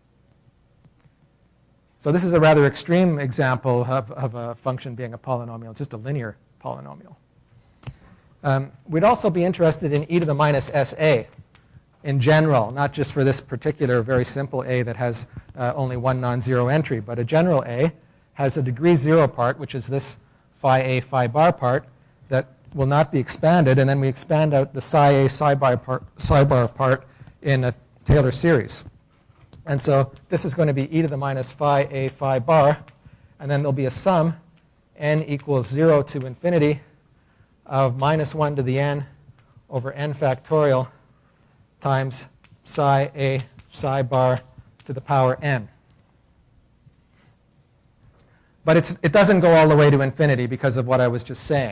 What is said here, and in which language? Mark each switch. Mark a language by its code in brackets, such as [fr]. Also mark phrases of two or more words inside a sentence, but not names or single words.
[en] So this is a rather extreme example of a function being a polynomial, just a linear polynomial. We'd also be interested in e to the minus sa in general, not just for this particular very simple a that has only one non-zero entry, but a general a has a degree 0 part, which is this phi a phi bar part, that will not be expanded, and then we expand out the psi a psi bar part in a Taylor series. And so this is going to be e to the minus phi a phi bar, and then there'll be a sum, n equals 0 to infinity, of minus 1 to the n over n factorial times psi a psi bar to the power n. But it doesn't go all the way to infinity because of what I was just saying.